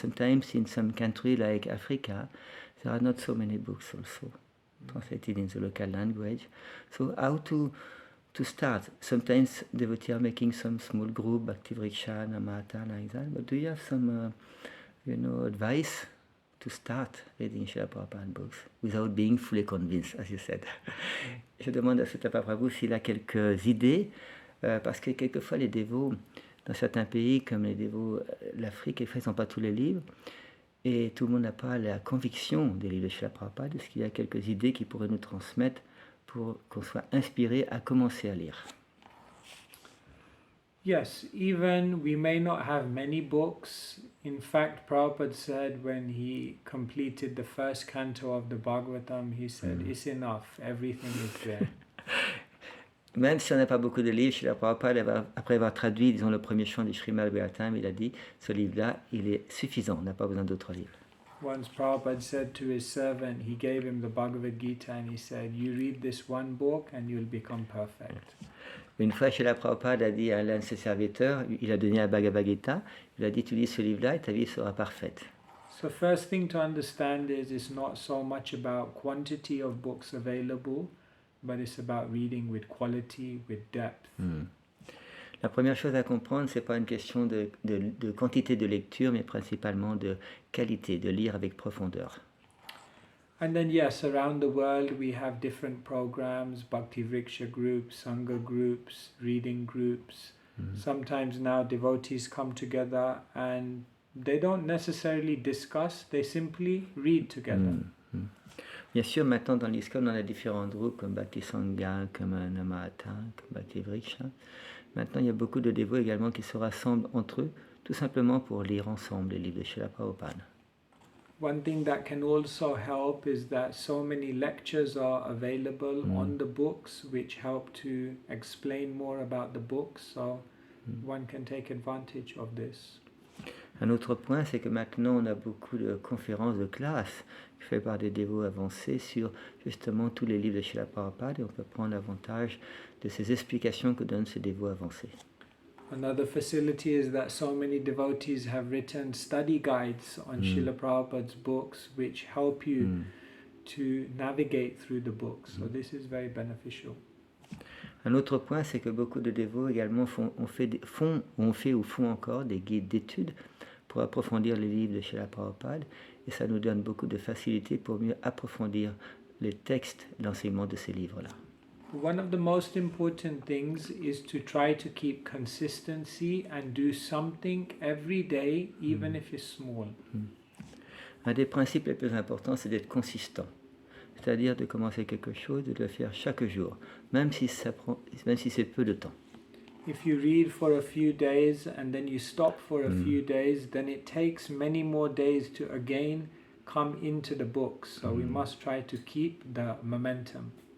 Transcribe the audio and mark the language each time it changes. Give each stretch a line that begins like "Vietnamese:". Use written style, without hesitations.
English: Sometimes in some country like Africa, there are not so many books also translated in the local language. So how to start? Sometimes devotees are making some small group, Bhakti Vriksha, Namata, like that. But do you have some, advice to start reading Srila Prabhupada books without being fully convinced, as you said?
French: Je demande à Sutapa Prabhu s'il a quelques idées, parce que quelquefois les dévots dans certains pays comme les dévots l'Afrique, ils ne font pas tous les livres et tout le monde n'a pas la conviction des livres de Srila Prabhupada. Est-ce qu'il y a quelques idées qui pourraient nous transmettre pour qu'on soit inspiré à commencer à lire?
English: Yes, even we may not have many books. In fact, Prabhupada said when he completed the first canto of the Bhagavatam, he said, it's enough, everything is there.
French: Même si on n'a pas beaucoup de livres, Srila Prabhupada, après avoir traduit, disons, le premier chant du Srimad Bhagavatam, il a dit, ce livre-là, il est suffisant, on n'a pas besoin d'autres livres.
English: Once Prabhupada said to his servant, he gave him the Bhagavad Gita and he said, you read this one book and you'll become perfect.
French: Une fois, Srila Prabhupada a dit à l'un de ses serviteurs, il a donné un Bhagavad Gita, il a dit, tu lis ce livre-là et ta vie sera parfaite.
English: So first thing to understand is it's not so much about quantity of books available, but it's about reading with quality, with depth.
French: La première chose à comprendre, c'est pas une question de quantité de lecture, mais principalement de qualité, de lire avec profondeur.
English: And then yes, around the world we have different programs, Bhakti Vriksha groups, Sangha groups, reading groups. Sometimes now devotees come together and they don't necessarily discuss, they simply read together.
French: Bien sûr, maintenant dans l'ISKCON, on a différents groupes comme Bhakti Sangha, comme Namata, comme Bhakti Vriksha. Maintenant, il y a beaucoup de dévots également qui se rassemblent entre eux, tout simplement pour lire ensemble les livres de Srila Prabhupada.
English: One thing that can also help is that so many lectures are available on the books which help to explain more about the books, so one can take advantage of this.
French: Un autre point, c'est que maintenant on a beaucoup de conférences de classe faites par des dévots avancés sur justement tous les livres de Srila Prabhupada et on peut prendre avantage de ces explications que donnent ces dévots avancés.
English: Another facility is that so many devotees have written study guides on Srila Prabhupada's books which help you to navigate through the books. So this is very beneficial.
French: Un autre point, c'est que beaucoup de dévots également ont fait ou font encore des guides d'études pour approfondir les livres de Srila Prabhupada et ça nous donne beaucoup de facilité pour mieux approfondir les textes, l'enseignement de ces livres-là.
English: One of the most important things is to try to keep consistency and do something every day, even if it's small.
French: Un des principes les plus importants, c'est d'être consistant. C'est-à-dire de commencer quelque chose, de le faire chaque jour, même si c'est peu de temps.
English: If you read for a few days and then you stop for a few days, then it takes many more days to again come into the book. So we must try to keep the momentum.